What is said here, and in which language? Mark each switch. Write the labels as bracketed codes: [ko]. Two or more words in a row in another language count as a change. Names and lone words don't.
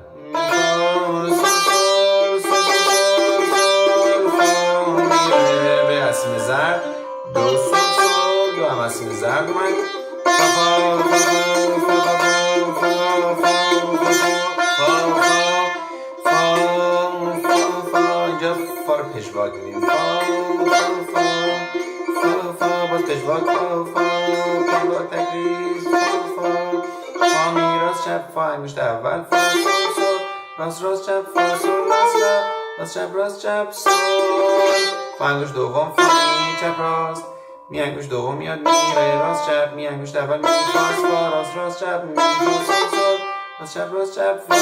[fa] می فا سول سول سول سول فا می ره به از سیم زرد دو سول سول دو هم از سیم زرد اومد. فا فا فا فا فا فا فا فا فا. اینجا فا رو پژواک میدیم، فا فا فا فا باز پژواک، فا فا پژواک تکریز، فا فا فا می راست چپ، فا انگشت اول، فا سول سول راست راست چپ، فا سول راست لا راست چپ راست چپ سول. فا انگشت دوم، فا می چپ راست، می انگشت دوم میاد، می ره راست چپ، می انگشت اول، می فا راست راست چپ، می فا سول سول راست چپ راست چپ فا.